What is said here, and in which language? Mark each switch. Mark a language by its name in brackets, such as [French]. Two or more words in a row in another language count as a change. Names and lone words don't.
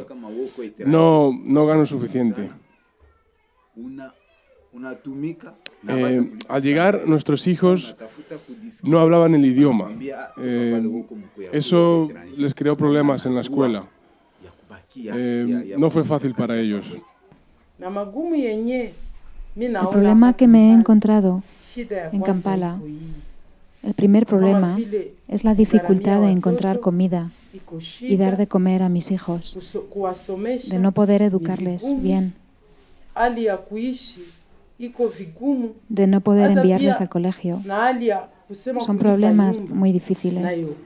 [Spanish] No gano suficiente. Al llegar, nuestros hijos no hablaban el idioma. Eso les creó problemas en la escuela. No fue fácil para ellos. [Swahili] Na magumu yenye, mi [Spanish] El [Swahili] naona [Spanish] problema [Swahili] hapa [Spanish] que me he [Swahili] Kampala, [Spanish] encontrado [Swahili] shida ya [Spanish] en [Swahili] kwanza [Spanish] Kampala [Swahili] iko hii. [Spanish] El primer problema es la dificultad de encontrar comida y dar de comer a mis hijos, de no poder educarles bien, de no poder enviarles al colegio. Son problemas muy difíciles.